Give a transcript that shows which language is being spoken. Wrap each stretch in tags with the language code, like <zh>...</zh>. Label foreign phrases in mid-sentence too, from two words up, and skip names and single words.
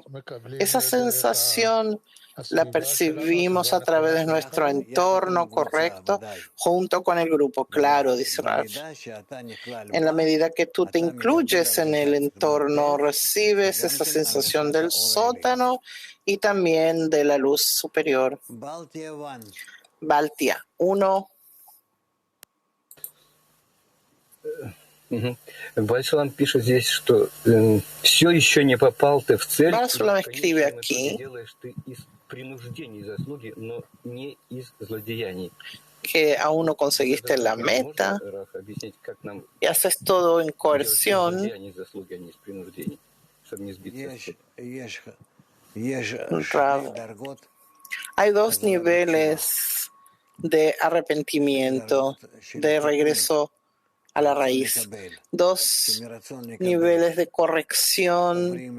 <es>Esa sensación la percibimos a través de nuestro entorno correcto, junto con el grupo. Claro, dice Rab. En la medida que tú te incluyes en el entorno, recibes esa sensación del sótano y también de la luz superior. Baltia 1.</es> <ru>Барсулам пишет здесь, что все еще не попал ты в цель.</ru> <es>Барсулам escribe aquí</es> <ru>делаешь ты из принуждений заслуги, но не из злодеяний.</ru> <es>Que aún no conseguiste la meta y haces todo en coerción. Hay dos niveles de arrepentimiento, de regreso a la raíz, dos niveles de corrección</es>